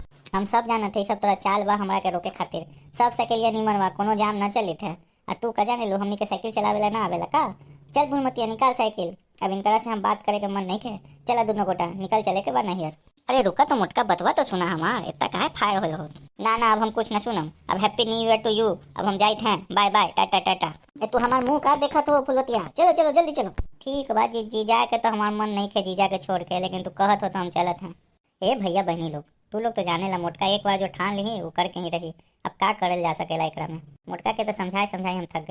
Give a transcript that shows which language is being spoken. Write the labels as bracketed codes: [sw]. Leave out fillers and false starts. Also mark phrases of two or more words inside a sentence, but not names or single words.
[bho] हम सब जानत है, सब तोरा चाल बा हमरा के रोके खातिर। सब साइकिलिया निमन बा, कोनो जाम ना चली थे। आ तू का जाने लो हमनी के साइकिल चलावेला ना आवेला का? चल भूलमतिया निकाल साइकिल। अब इनकरा से हम बात करे के मन नहीं है। चला दोनों गोटा निकल चले के बाद नहीं यार। अरे रुका तो मुटका, बतवा तो सुना हमार, इतना काहे फायर होल हो? ना ना अब हम कुछ ना सुनम। अब [en] Happy New Year to you. [bho] अब हम जाइत हैं, [en] bye bye [bho] टाटा टाटा। ए तू हमार मुंह का देखा तो फुलवतिया? चलो चलो जल्दी चलो। ठीक बा जी जाए के तो हमार मन नहीं खे जीजा के छोड़ के, लेकिन तू कहत हो तो हम चलत हैं। ए भैया बहनी लोग, तू लोग तो जाने ला मोटका एक बार जो ठान ली वो करके ही रही। अब का करल जा सकेला एकरा में? मोटका के तो समझाए हम थक गई।